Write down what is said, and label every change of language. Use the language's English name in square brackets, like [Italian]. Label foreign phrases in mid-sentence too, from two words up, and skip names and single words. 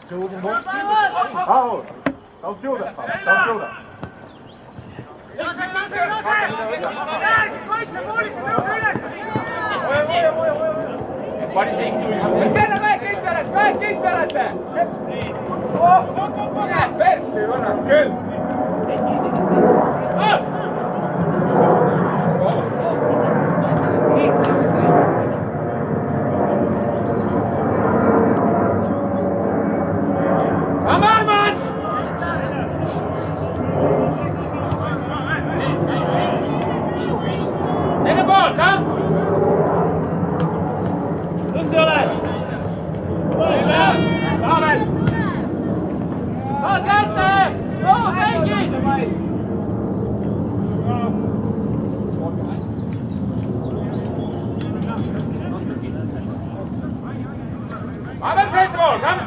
[English] Paul, don't do that, Paul. Don't do that. [Estonian] Kelle väike iste olete? Mine persse, korra küll. [English] Come on, Mats! Take the ball, come! [Estonian] Üks ei ole! Pavel! Saad kätte! Bravo, mängid! [English] Pavel, press the ball, come!